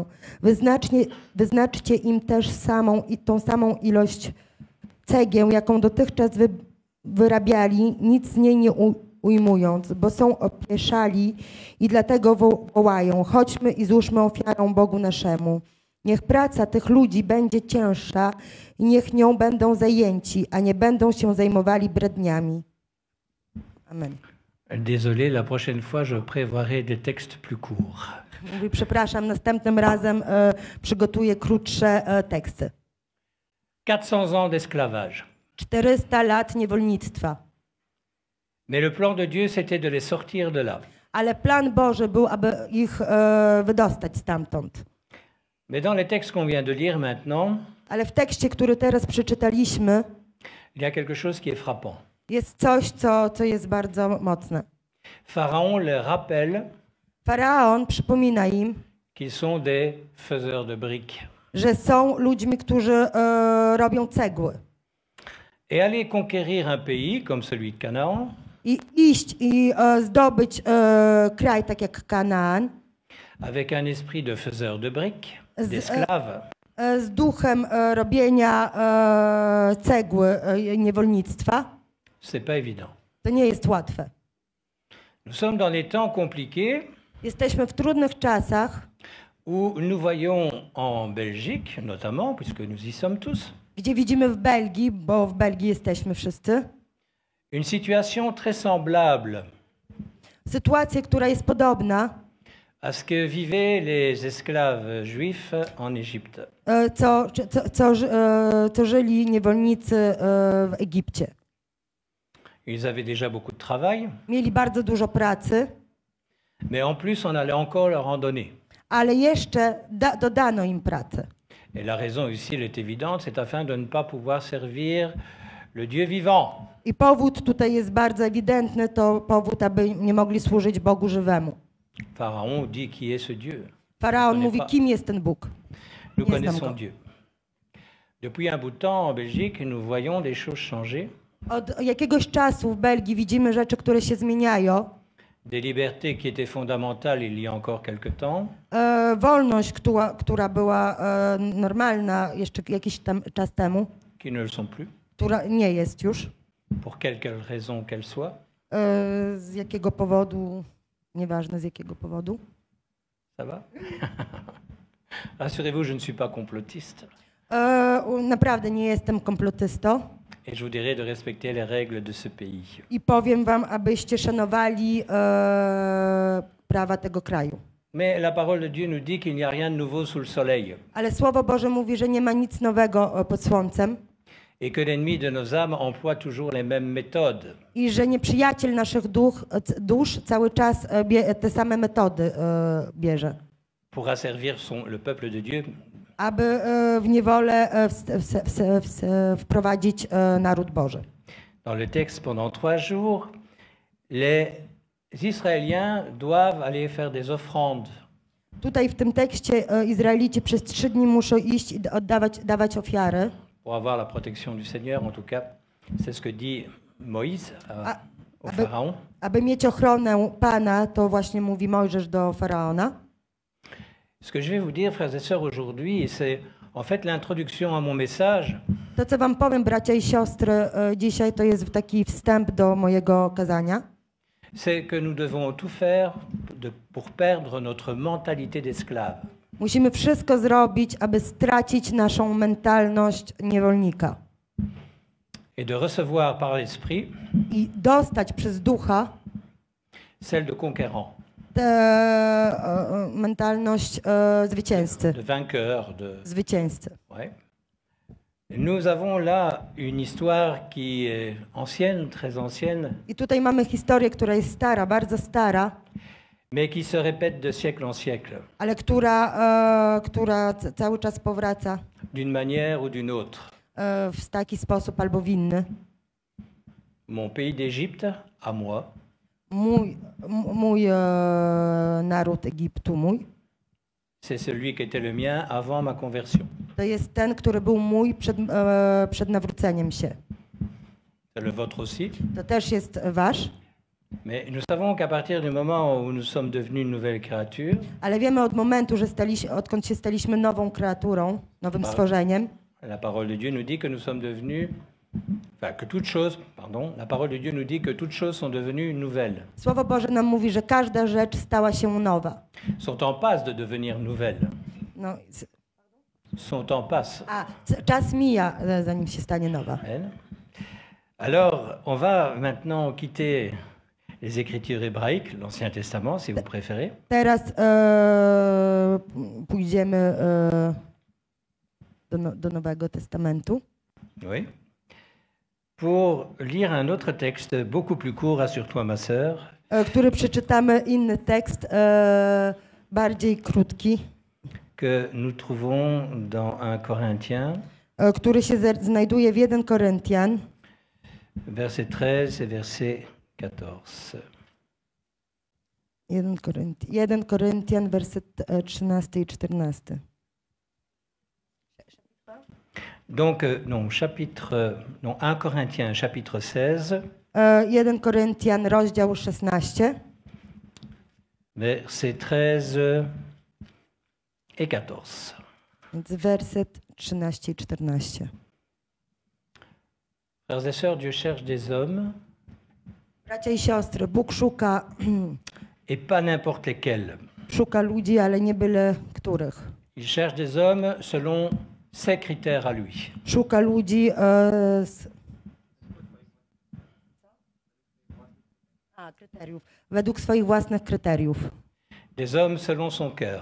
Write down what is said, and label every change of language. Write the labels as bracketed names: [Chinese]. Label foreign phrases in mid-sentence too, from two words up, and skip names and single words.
[Polish] Wyznaczcie im też tą samą ilość cegieł, jaką dotychczas wyrabiali, nic z niej nie ujmując, bo są opieszali i dlatego wołają: chodźmy i złóżmy ofiarę Bogu naszemu. Niech praca tych ludzi będzie cięższa i niech nią będą zajęci, a nie będą się zajmowali bredniami. Amen. [French] Désolé, la prochaine fois, je prévoirai des textes plus courts. [Polish] Mówi: przepraszam, następnym razem przygotuję krótsze teksty. [French] 400 ans d'esclavage. [Polish] 400 lat niewolnictwa. [French] Mais le plan de Dieu, c'était de les sortir de là. [Polish] Ale plan Boży był, aby ich wydostać stamtąd. [French] Mais dans les textes qu'on vient de lire maintenant, [Polish] Ale w tekście, który teraz przeczytaliśmy, [French] il y a quelque chose qui est frappant. [Polish] jest coś, co jest bardzo mocne. [French] Pharaon les rappelle [Polish] Faraon przypomina im, [French] qu'ils sont des faiseurs de briques. [Polish] że są ludźmi, którzy robią cegły. [French] Et aller conquérir un pays comme celui de Canaan, [Polish] I iść i zdobyć kraj tak jak Kanaan, [French] avec un esprit de faiseur de briques, d'esclaves, [Polish] z duchem robienia cegły niewolnictwa, [French] c'est pas évident. [Polish] to nie jest łatwe. [French] Nous sommes dans des temps compliqués [Polish] Jesteśmy w trudnych czasach, [French] où nous voyons en Belgique, notamment, puisque nous y sommes tous, [Polish] gdzie widzimy w Belgii, bo w Belgii jesteśmy wszyscy, [French] une situation très semblable [Polish] sytuację, która jest podobna, [French] à ce que vivaient les esclaves juifs en Égypte. [Polish] co żyli niewolnicy w Egipcie. [French] Ils avaient déjà beaucoup de travail, [Polish] Mieli bardzo dużo pracy, [French] mais en plus, on allait encore leur en donner. [Polish] ale jeszcze dodano im pracę. [French] Et la raison ici, elle est évidente, c'est afin de ne pas pouvoir servir le Dieu vivant. [Polish] I powód tutaj jest bardzo ewidentny, to powód, aby nie mogli służyć Bogu żywemu. [French] Pharaon dit qui est ce Dieu. [Polish] Faraon mówi, kim jest ten Bóg. [French] Nous [Polish] Nie znam [French] connaissons [Polish] go. [French] Dieu. Depuis un bout de temps en Belgique, nous voyons des choses changer. [Polish] Od jakiegoś czasu w Belgii widzimy rzeczy, które się zmieniają. [French] Des libertés qui étaient fondamentales il y a encore quelque temps, [Polish] Wolność, która była normalna jeszcze jakiś czas temu, [French] qui ne le sont plus, [Polish] która nie jest już. [French] pour quelque raison qu'elle soit. [Polish] Z jakiego powodu, nieważne z jakiego powodu. [French] Ça va? Rassurez-vous, je ne suis pas complotiste. [Polish] Naprawdę nie jestem komplotystą. [French] Et je vous dirai de respecter les règles de ce pays. [Polish] I powiem wam, abyście szanowali prawa tego kraju. [French] Mais la parole de Dieu nous dit qu'il n'y a rien de nouveau sous le soleil [Polish] Ale Słowo Boże mówi, że nie ma nic nowego pod słońcem [French] et que l'ennemi de nos âmes emploie toujours les mêmes méthodes. [Polish] i że nieprzyjaciel naszych dusz cały czas te same metody bierze, [French] Pour asservir le peuple de Dieu, [Polish] aby w niewolę wprowadzić naród Boży. [French] dans le texte pendant 3 jours, les Israéliens doivent aller faire des offrandes. [Polish] Tutaj w tym tekście Izraelici przez 3 dni muszą iść i dawać ofiary, [French] Pour avoir la protection du Seigneur, en tout cas, c'est ce que dit Moïse au Pharaon. [Polish] aby mieć ochronę Pana, to właśnie mówi Mojżesz do Faraona. [French] Ce que je vais vous dire, frères et sœurs, aujourd'hui, c'est en fait l'introduction à mon message. [Polish] To, co wam powiem, bracia i siostry, dzisiaj to jest taki wstęp do mojego kazania. [French] C'est que nous devons tout faire pour perdre notre mentalité d'esclave. [Polish] Musimy wszystko zrobić, aby stracić naszą mentalność niewolnika [French] Et de recevoir par l'Esprit [Polish] i dostać przez ducha [French] celle de conquérant, [Polish] tę mentalność zwycięzcy. [French] de vainqueur, [Polish] Zwycięzcy. [French] Ouais. Nous avons là une histoire qui est ancienne, très ancienne, [Polish] I tutaj mamy historię, która jest stara, bardzo stara, [French] mais qui se répète de siècle en siècle, [Polish] ale która cały czas powraca [French] d'une manière ou d'une autre. [Polish] w taki sposób albo w inny. [French] Mon pays d'Égypte, à moi, [Polish] Mój naród Egiptu, mój, [French] c'est celui qui était le mien avant ma conversion. [Polish] To jest ten, który był mój przed nawróceniem się. [French] C'est le vôtre aussi. [Polish] To też jest wasz. [French] Mais nous savons qu'à partir du moment où nous sommes devenus une nouvelle créature, [Polish] Ale wiemy od momentu, że odkąd się staliśmy nową kreaturą, nowym stworzeniem, [French] la parole de Dieu nous dit que nous sommes devenus, enfin que toutes choses, pardon, la parole de Dieu nous dit que toutes choses sont devenues nouvelles. [Polish] Słowo Boże nam mówi, że każda rzecz stała się nowa. [French] Sont en passe de devenir nouvelles. [Polish] No, [French] Sont en passe. [Polish] czas mija, zanim się stanie nowa. [French] Alors, on va maintenant quitter les Écritures hébraïques, l'Ancien Testament, si vous préférez. [Polish] Teraz pójdziemy do Nowego Testamentu. [French] Oui. Pour lire un autre texte beaucoup plus court, rassure-toi ma sœur. [Polish] Który przeczytamy inny tekst, bardziej krótki. [French] Que nous trouvons dans 1 Corinthiens. [Polish] Który się znajduje w 1 Koryntian. [French] Verset 13 et verset 14. [Polish] 1 Koryntian, werset 13 i 14. [French] Donc, 1 Corinthiens, chapitre 16. [Polish] 1 Koryntian, rozdział 16. [French] Verset 13 et 14. [Polish] Więc werset 13 i 14. [French] Frères et sœurs, Dieu cherche des hommes. [Polish] Bracia i siostry, Bóg szuka [French] Et pas n'importe lesquels. [Polish] Szuka ludzi, ale nie byle których. [French] Il cherche des hommes selon ses critères à lui. [Polish] Szuka ludzi kryteriów, według swoich własnych kryteriów. [French] Des hommes selon son cœur.